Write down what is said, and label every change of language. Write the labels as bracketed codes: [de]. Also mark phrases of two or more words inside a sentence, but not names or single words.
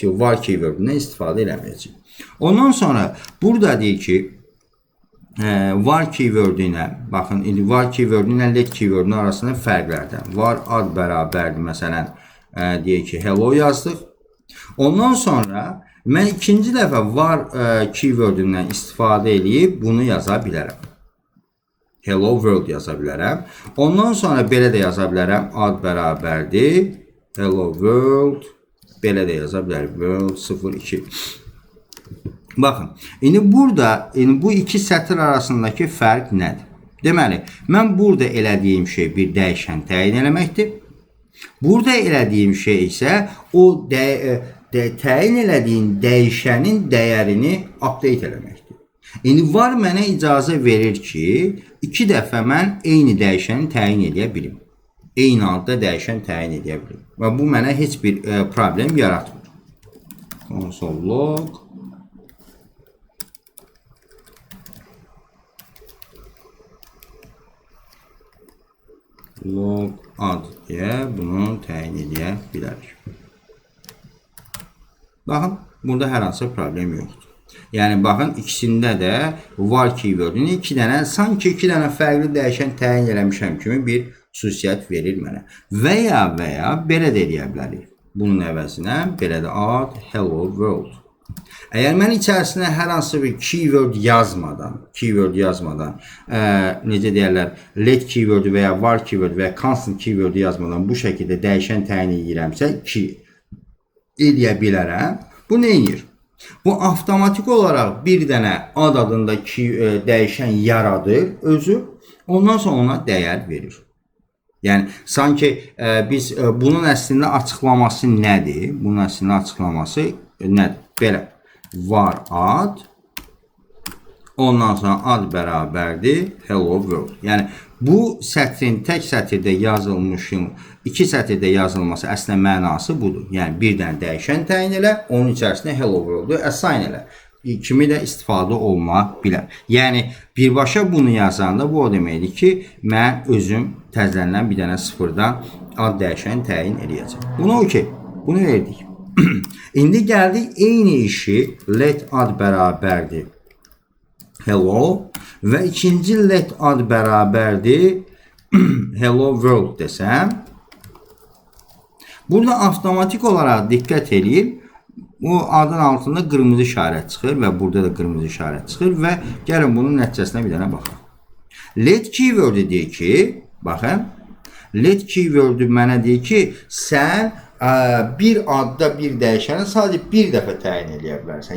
[az] Var keywordündən istifadə eləməyəcəyik. Ondan sonra burada deyir ki, var keywordü ilə, baxın, indi var keywordü ilə let keywordünün arasında fərqlərdən. Var ad bərabərdir, məsələn, deyək ki, hello yazdıq. Ondan sonra mən ikinci dəfə var keywordündən istifadə edib bunu yaza bilərəm. [en] Hello world [az] yaza bilərəm. Ondan sonra belə də yaza bilərəm. Ad bərabərdir. [en] Hello world. [az] Belə də yaza bilərəm. World 02. Baxın. İndi burada bu iki sətir arasındakı fərq nədir? Deməli, mən burada elədiyim şey bir dəyişən təyin eləməkdir. Burada elədiyim şey isə o təyin elədiyin dəyişənin dəyərini update eləməkdir. İndi var mənə icazə verir ki, iki dəfə mən eyni dəyişəni təyin edə bilim. Eyni adda dəyişən təyin edə bilim. Və bu mənə heç bir problem yaratmır. [en] Console log. [az] Log ad deyə bunu təyin edə bilərik. Baxın, burada hər hansı problem yoxdur. Yəni, baxın, ikisində də var keywordünü sanki iki dənə fərqli dəyişən təyin eləmişəm kimi bir xüsusiyyət verir mənə. Və ya belə də edə bilərik. Bunun əvəzinə belə də ad [en] hello world. [az] Əgər mən içərisinə hər hansı bir keyword yazmadan, necə deyərlər, let keywordu və ya var keywordu və ya constant keywordu yazmadan bu şəkildə dəyişən təyin edirəmsə ki, eləyə bilərəm. Bu nə edir? Bu avtomatik olaraq bir dənə ad adında dəyişən yaradır özü, ondan sonra ona dəyər verir. Yəni, sanki biz bunun əslində açıqlaması nədir? Bunun əslində açıqlaması nədir? Belə. Var ad, ondan sonra ad bərabərdir [en] hello world. [az] Yəni bu sətrin tək sətirdə yazılmışın iki sətirdə yazılması əslində mənası budur. Yəni bir dənə dəyişən təyin elə, onun içərisində [en] hello world- [az] u assign elə. Kimi də istifadə oluna bilər. Yəni birbaşa bunu yazanda bu o deməkdir ki, mən özüm təzələnən bir dənə sıfırdan ad dəyişən təyin eləyəcəm. Buna okey. Bunu verdik. İndi gəldik eyni işi let ad bərabərdir hello və ikinci let ad bərabərdir [en] hello world [az] desəm. Burada avtomatik olaraq diqqət edin. Bu adın altında qırmızı işarət çıxır və burada da qırmızı işarət çıxır və gəlin bunun nəticəsinə bir dənə baxaq. Let keyword deyir ki, baxın, let keyword mənə deyir ki, sən bir adda bir dəyişəni sadəcə bir dəfə təyin edə bilərsən.